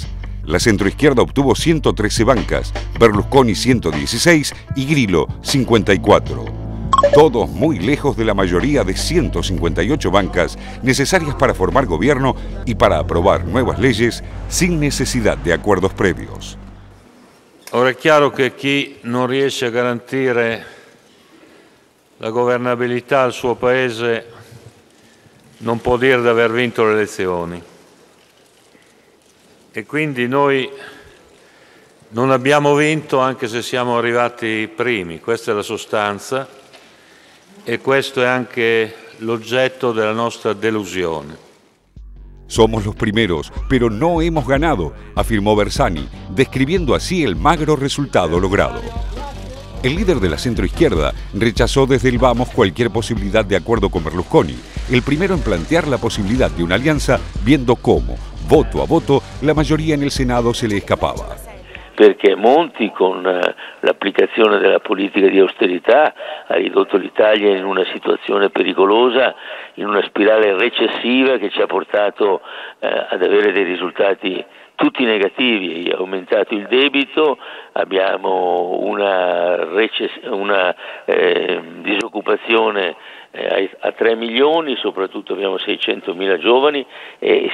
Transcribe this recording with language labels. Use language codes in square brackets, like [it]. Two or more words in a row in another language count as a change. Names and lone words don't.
[es] La centroizquierda obtuvo 113 bancas, Berlusconi 116 y Grillo 54. Todos muy lejos de la mayoría de 158 bancas necesarias para formar gobierno y para aprobar nuevas leyes sin necesidad de acuerdos previos. [it] Ora è chiaro che chi non riesce a garantire la governabilità al suo paese non può dire di aver vinto le elezioni. E quindi noi non abbiamo vinto anche se siamo arrivati primi, questa è la sostanza e questo è anche l'oggetto della nostra delusione. [es] Somos los primeros, pero no hemos ganado, afirmó Bersani, describiendo así el magro resultado logrado. El líder de la centroizquierda rechazó desde el vamos cualquier posibilidad de acuerdo con Berlusconi, el primero en plantear la posibilidad de una alianza, viendo cómo, voto a voto, la mayoría en el Senado se le escapaba. [it] Perché Monti con l'applicazione della politica di austerità ha ridotto l'Italia in una situazione pericolosa, in una spirale recessiva che ci ha portato ad avere dei risultati tutti negativi. Ha aumentato il debito, abbiamo una disoccupazione a 3 milioni, soprattutto abbiamo 600.000 giovani e